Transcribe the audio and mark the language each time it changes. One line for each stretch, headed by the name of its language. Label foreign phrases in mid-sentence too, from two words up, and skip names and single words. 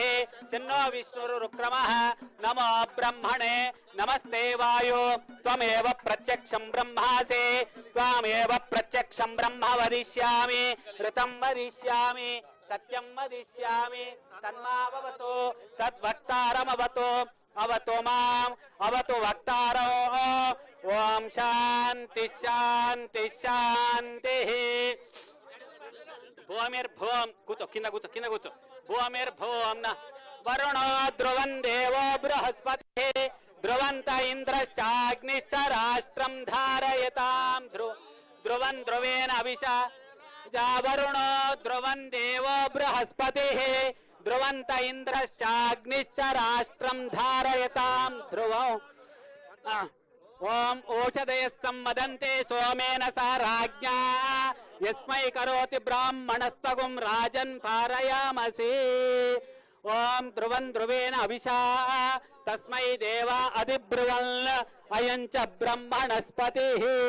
Sanskrit: शन्नो विष्णुरुक्रमः नमो ब्रह्मणे नमस्ते वायो त्वमेव प्रत्यक्षं ब्रह्मासि त्वमेव प्रत्यक्षं ब्रह्म वदिष्यामि ऋतं वदिष्यामि सत्यं वदिष्यामि तन्मावतु तद्वक्तारमवतु अवतु माम् अवतु वक्तारो ओम शांति शांति शांतिः भूमिर्भूम
Telugu: కూర్చో కింద కూర్చో
Sanskrit: భూమిర్భూం న వరుణో ధ్రువం దేవో బృహస్పతి ధ్రువంత ఇంద్రశ్చాగ్నిశ్చ రాష్ట్రం ధారయతాం ధ్రువం ధ్రువేణ అవిషా వరుణో ధ్రువం దేవో బృహస్పతి ధ్రువంత ఇంద్రశ్చాగ్నిశ్చ రాష్ట్రం ధారయతాం ధ్రువం ओम ओषधय सम्मदन्ते सोमेन सा राज्ञा यस्मै करोति ब्राह्मणस्तगुं राजन् पारयामसि ओम ध्रुवं ध्रुवेण अभिषा तस्मै देवा अधिब्रुवन् अयं च ब्रह्मणस्पतिः